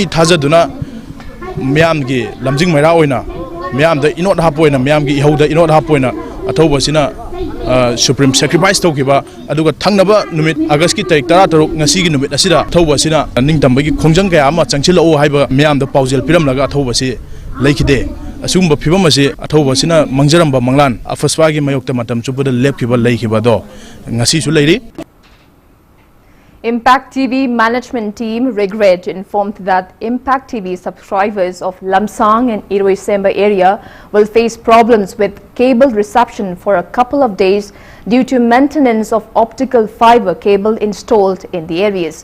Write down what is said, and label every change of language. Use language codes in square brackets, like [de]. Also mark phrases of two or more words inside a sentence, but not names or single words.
[mni] thajaduna myam gi lamjing maira oina myam da inot hapoina myam gi ihoda inot hapoina athoba sina [en] supreme sacrifice [mni] tokiba aduga thangnaba numit August ki tarik 13 ngasi gi numit asida thoba sina ningtambagi khongjang kaya ama changchila o haiba myam da paujel piram laga thoba si leikide asumba phibam ase athoba sina mangjaramba manglan afaswa gi mayokta matam chubada lepkiba leikiba do ngasi su leiri. [en] Impact TV management team regret informed that Impact TV subscribers of Lamsang and Iroisemba area will face problems with cable reception for a couple of days due to maintenance of optical fiber cable installed in the areas.